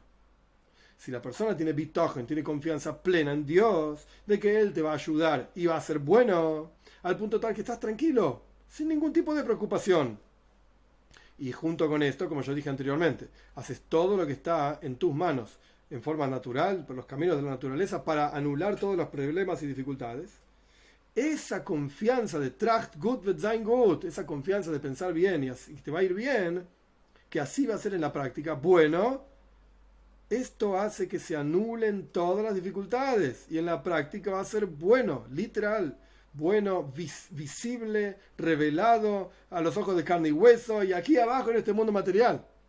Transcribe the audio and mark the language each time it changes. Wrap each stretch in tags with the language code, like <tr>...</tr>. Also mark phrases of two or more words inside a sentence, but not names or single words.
<es>Si la persona tiene bitochen, tiene confianza plena en Dios, de que Él te va a ayudar y va a ser bueno, al punto tal que estás tranquilo, sin ningún tipo de preocupación. Y junto con esto, como yo dije anteriormente, haces todo lo que está en tus manos, en forma natural, por los caminos de la naturaleza, para anular todos los problemas y dificultades. Esa confianza de</es> <yi>טראַכט גוט וועט זײַן גוט,</yi> <es>esa confianza de pensar bien y te va a ir bien, que así va a ser en la práctica, bueno, esto hace que se anulen todas las dificultades y en la práctica va a ser bueno, literal, bueno, visible, revelado a los ojos de carne y hueso y aquí abajo en este mundo material.</es>